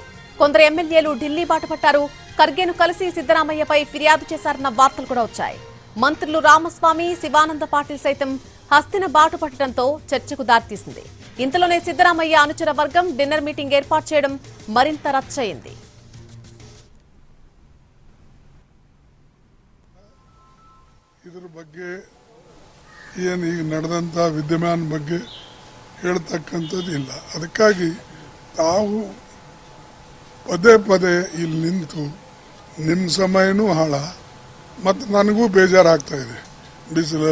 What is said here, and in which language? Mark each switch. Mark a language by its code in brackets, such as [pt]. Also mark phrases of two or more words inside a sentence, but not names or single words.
[te] కొందరు ఎమ్మెల్యేలు ఢిల్లీ బాట పట్టారు. ఖర్గేను కలిసి సిద్దరామయ్యపై ఫిర్యాదు చేశారన్న వార్తలు కూడా వచ్చాయి. మంత్రులు రామస్వామి, శివానంద పాటిల్ సైతం హస్తిన బాట పట్టడంతో చర్చకు దారితీసింది. ఇంతలోనే సిద్దరామయ్య అనుచర వర్గం [en] dinner meeting [te] ఏర్పాటు చేయడం మరింత రచ్చయింది. [kn] ಇದರ ಬಗ್ಗೆ ಏನು ಈಗ ನಡೆದಂತ ವಿದ್ಯಮಾನ ಬಗ್ಗೆ ಹೇಳ್ತಕ್ಕಂಥದ್ದು ಇಲ್ಲ. ಅದಕ್ಕಾಗಿ ತಾವು ಪದೇ ಪದೇ ಇಲ್ಲಿ ನಿಂತು ನಿಮ್ಮ ಸಮಯನೂ ಹಾಳ ಮತ್ತು ನನಗೂ ಬೇಜಾರಾಗ್ತಾ ಇದೆ.